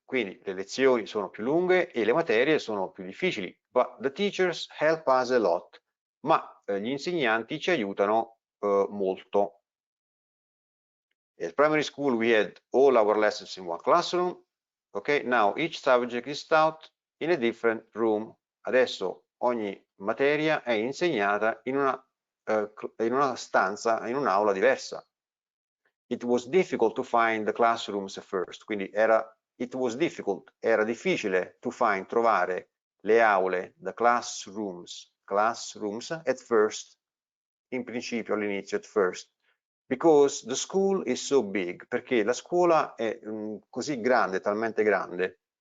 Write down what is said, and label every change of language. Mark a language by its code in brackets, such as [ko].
[it] Quindi le lezioni sono più lunghe e le materie sono più difficili. [en] But the teachers help us a lot. [it] Ma gli insegnanti ci aiutano molto. [en] At primary school we had all our lessons in one classroom. Okay, now each subject is taught in a different room. [it] Adesso ogni materia è insegnata in una stanza, in un'aula diversa. [en] It was difficult to find the classrooms at first, [it] quindi era difficile trovare le aule, [en] the classrooms at first, [it] in principio all'inizio, [en] at first, because the school is so big, [it] perché la scuola è così grande, talmente grande.